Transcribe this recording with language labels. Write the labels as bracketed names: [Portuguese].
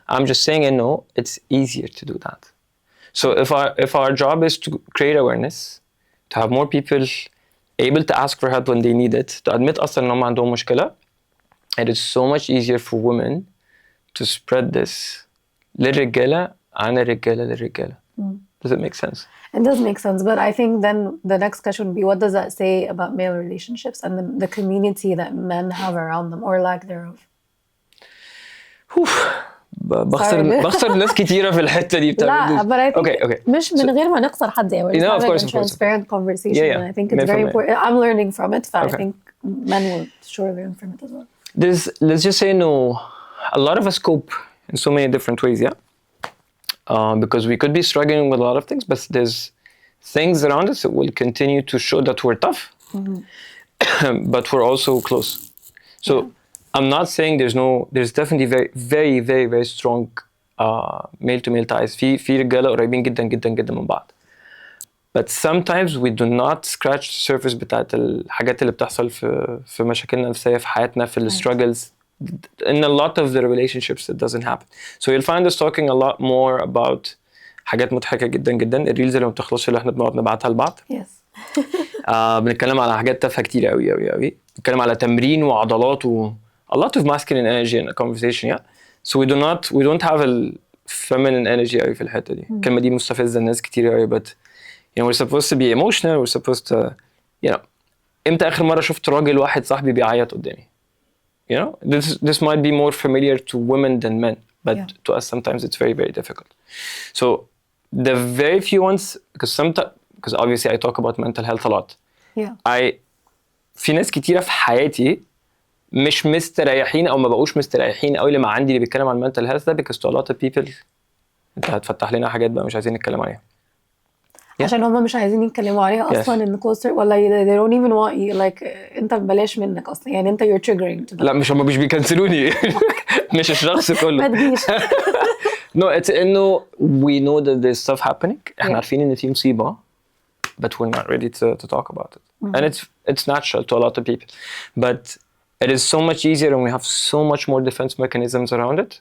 [English] I'm just saying it's easier to do that. So if our job is to create awareness, to have more people able to ask for help when they need it, to admit [Arabic] أصلاً إنهم عندهم مشكلة, [English] it is so much easier for women to spread this [Arabic] للرجالة عن الرجالة للرجالة. [English] Does it make sense? It does make sense, but I think then the next question would be, what does that say about male relationships and the community that men have around them or lack thereof? [Arabic] بخسر ناس كتيرة في الحتة دي [English] لا, but I think okay. [Arabic] مش من غير ما نخسر حد يعني. [English] We're just having a transparent conversation, and I think it's very important. I'm learning from it, so I think men will surely learn from it as well. Let's just say a lot of us cope in so many different ways, yeah? Because we could be struggling with a lot of things, but there's things around us that will continue to show that we're tough, but we're also close. So I'm not saying there's definitely very, very, very, very strong male-to-male ties. [Arabic] في رجالة قريبين جدا جدا جدا من بعض. [English] But sometimes we do not scratch the surface [Arabic] بتاعت الحاجات اللي بتحصل في مشاكلنا النفسية في حياتنا في struggles. [English] In a lot of the relationships it doesn't happen. So you'll find us talking a lot more about [Arabic] حاجات مضحكة جدا جدا. الريلز اللي ما بتخلصش اللي احنا بنقعد نبعتها لبعض. [English] Yes. [Arabic] بنتكلم على حاجات تافهة كتير قوي قوي قوي. بنتكلم على تمرين وعضلات [English] a lot of masculine energy in a conversation, yeah. So we don't have a feminine energy [Arabic] قوي في الحتة دي. الكلمة دي مستفزة الناس كتير قوي, [English] but we're supposed to be emotional. We're supposed to, [Arabic] إمتى آخر مرة شفت راجل واحد صاحبي بيعيط قدامي؟ [English] This might be more familiar to women than men, but to us sometimes it's very, very difficult. So the very few ones, because obviously I talk about mental health a lot. Yeah. [Arabic] في ناس كتيرة في حياتي مش مستريحين أو ما بقوش مستريحين قوي لما عندي اللي بيتكلم عن mental health ده, [English] because to a lot of people [Arabic] أنت هتفتح لنا حاجات بقى مش عايزين نتكلم عليها. عشان هم مش عايزين يتكلموا عليها أصلاً إن كوستر ولا [English] they don't even want you, like [Arabic] أنت بلاش منك أصلاً يعني أنت [English] you're triggering to them. [Arabic] لا مش بيكنسلوني مش الشخص كله. ما تجيش. [English] No, it's إنه we know that there's stuff happening. [Arabic] إحنا عارفين إن في مصيبة, [English] but we're not ready to talk about it. And it's natural to a lot of people. But it is so much easier and we have so much more defense mechanisms around it.